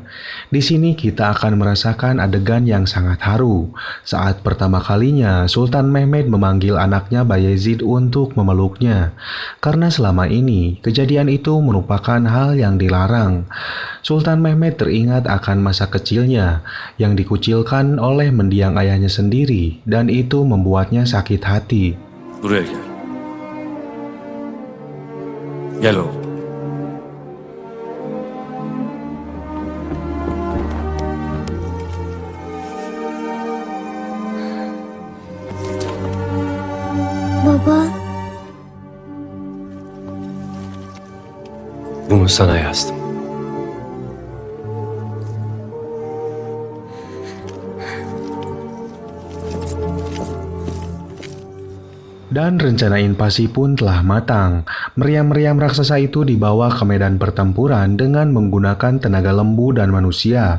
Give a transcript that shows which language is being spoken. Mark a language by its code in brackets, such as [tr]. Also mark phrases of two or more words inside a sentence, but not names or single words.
[id] Di sini kita akan merasakan adegan yang sangat haru, saat pertama kalinya Sultan Mehmed memanggil anaknya Bayezid untuk memeluknya, karena selama ini kejadian itu merupakan hal yang dilarang. Sultan Mehmed teringat akan masa kecilnya, yang dikucilkan oleh mendiang ayahnya sendiri dan itu membuatnya sakit hati. [tr] Buraya gel. Gel oğlum. Baba, Bunu sana yazdım. [id] Dan rencana invasi pun telah matang. Meriam-meriam raksasa itu dibawa ke medan pertempuran dengan menggunakan tenaga lembu dan manusia.